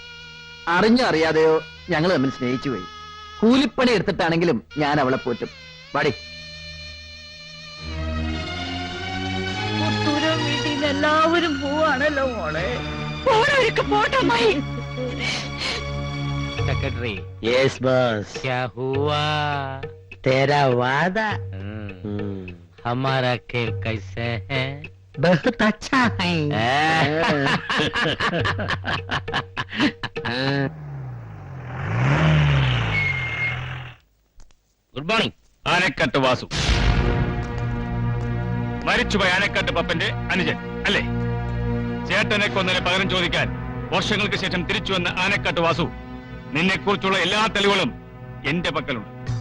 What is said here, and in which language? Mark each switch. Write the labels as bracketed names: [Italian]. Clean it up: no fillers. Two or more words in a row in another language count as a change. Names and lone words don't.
[Malayalam] അറിഞ്ഞോ അറിയാതെയോ ഞങ്ങൾ തമ്മിൽ സ്നേഹിച്ചു പോയി. കൂലിപ്പണി എടുത്തിട്ടാണെങ്കിലും ഞാൻ അവളെ പോറ്റും. പാടി. വീട്ടിൽ നിന്ന് എല്ലാവരും പോവാണല്ലോ മോളെ. പോണവരൊക്കെ പോട്ടമ്മായി. സെക്രട്ടറി, [English] Yes boss. [Hindi] क्या हुआ? तेरा वादा हमारा खेल कैसे है? बहुत अच्छा है. [English] Good morning. [Malayalam] ആനക്കാട്ട് വാസു, മരിച്ചുപോയ ആനക്കാട്ട് പപ്പന്റെ അനുജൻ അല്ലേ? ചേട്ടനെ കൊന്നതിന് പകരം ചോദിക്കാൻ വർഷങ്ങൾക്ക് ശേഷം തിരിച്ചു വന്ന ആനക്കാട്ട് വാസു, നിന്നെ കുറിച്ചുള്ള എല്ലാ തെളിവുകളും എന്റെ പക്കലുണ്ട്.